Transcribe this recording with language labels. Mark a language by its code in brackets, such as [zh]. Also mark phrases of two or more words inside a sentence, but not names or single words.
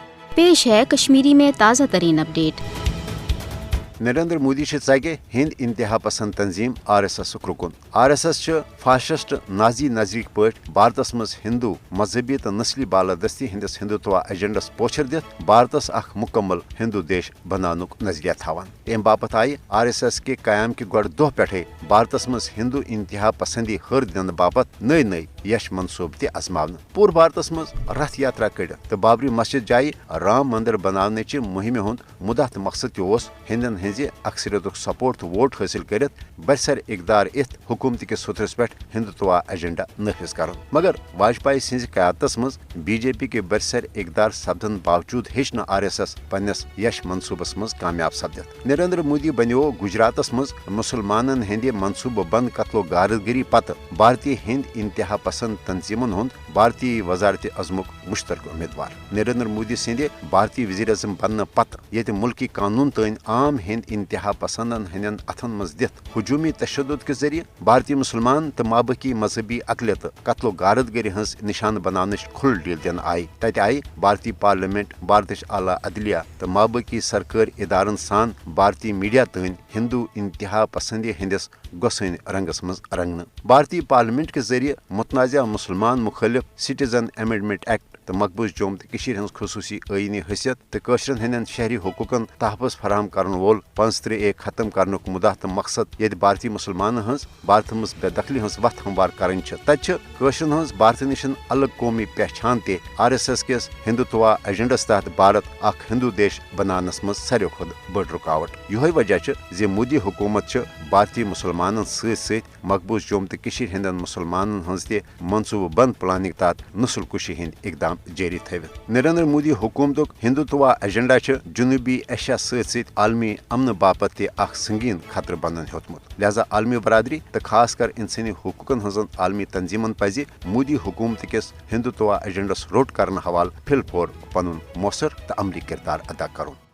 [ks] पेश है कश्मीरी में ताज़ा तरीन अपडेट। नरेंद्र मोदी गे हिंद इंतहा पसंद तंजीम RSS रुकन। RSS फाशिस्ट नाजी नजरीक पे भारतस मज हिंदू मजहबी तो नस्ली बालादस्ती हंदिस हिंदुत्व एजेंडस पोचर दित भारतस अख मुकम्मल हिंदू देश बनानुक नजरिया थावान। अम बापत आई RSS के कयाम के गड दोह पे भारतस मज हिंदू इंतहा पसंदी हर दिन बापत नई नई यश मनसूब ते आजमावन। पूर भारतस मज रथ यात्रा कड़ तो बाबरी मस्जिद जाय राम मंदिर बनाने मुहिम हुंद मुदा तो मकसद हिंदन हज अक्सरियत सपोर्ट तो वोट हासिल कर बरसर इकदार इत हुकूमत के सुथरस पे हिंदुत्व एजेंडा नफिज कर। मगर वाजपेयी सिंज क्यादत मज BJP के बरसर इकदार सपदन बावजूद हेच न RSS पन्नस यश मनसूबस मज कामयाब सपदित। नरेंद्र मोदी बनो गुजरातस मज मुसलमानन हंदे मनसूबह बंद कत्लो गारदगिरी पत भारतीय हिंद इंतहा पसंद तंजीमन हुंद भारतीय वजारत अजमुक मुश्तरक उम्मीदवार। नरेंद्र मोदी सिंधे भारतीय वजीर अजम बनने पत ये मुल्की कानून तन आम हिंद इंतहा पसंदन हंदन अथन मज दित हजूमी तशद्दुद के जरिए भारतीय मुसलमान तो माबकी मजहबी अकलियत कत्लो गारदगिरी हंस निशान बनाने खुल डील दिन आई। तत आई भारतीय पार्लियामेंट भारत आला अदलिया तो माबकी सरकार इदारन सान भारतीय मीडिया तन हिंदू इंतहा पसंदी हंदिस गोसन रंगस मज रंगन। भारतीय पार्लियामेंट के जरिए मुतनाज़ा मुसलमान मुखालिफ सिटीजन अमेंडमेंट एक्ट तो मकबूज जोम तो खसूसी आईनी हैसियत तो कशरन हंदन शहरी हकूकन तहफ़्फ़ुज़ फराहम करन वोल 35A खत्म करने मुदा तो मकसद ये भारतीय मुसलमान हज भारत मज बेदखली हज वत हमवार कर तशरन हज भारत निश अलग कौमी पहचान ते RSS के हिंदुत्व एजेंडस तहत भारत अख हिंदू देश बनानस मज सारे खुद बड़ रुकावट। यह वजह जे मोदी हुकूमत भारतीय मुसलमान सत मकबूज जोम तो हंदन मुसलमान हज ते मनसूबह बंद प्लानिंग तहत नस्ल कुशी हंद इकदाम जारी थवित। नरेंद्र मोदी हुकूमत हिंदुत्व एजेंडा जनूबी एशिया सत आलमी अमन बापत ते अख संगीन खतर बनन होतमुत। लिहाजा आलमी बरादरी तो खास कर इंसानी हुकूकन हजन आलमी तंजीमन पज मोदी हुकूमत किस हिंदुत्व एजेंडस रोट करने हवाल फिलफोर पनुन मौसर तो अमली किरदार अदा करुन।